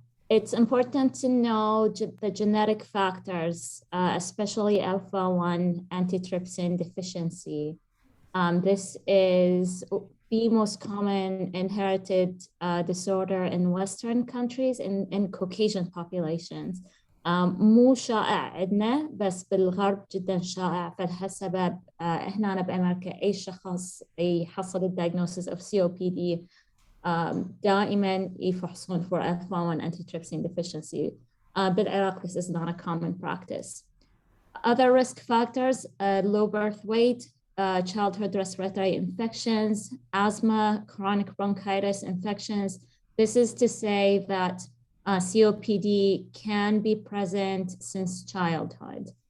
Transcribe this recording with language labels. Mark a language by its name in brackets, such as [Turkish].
[English] It's important to know the genetic factors, especially alpha-1 antitrypsin deficiency. This is the most common inherited disorder in Western countries in Caucasian populations. [Arabic] مو شائع عندنا بس بالغرب جدا شائع. فلهالسبب هنا بأمريكا أي شخص يحصل الدياغنوسيس of COPD دائما يفحصون for alpha-1 antitrypsin deficiency. [English] بالعراق this is not a common practice. Other risk factors: low birth weight, childhood respiratory infections, asthma, chronic bronchitis infections. This is to say that COPD can be present since childhood.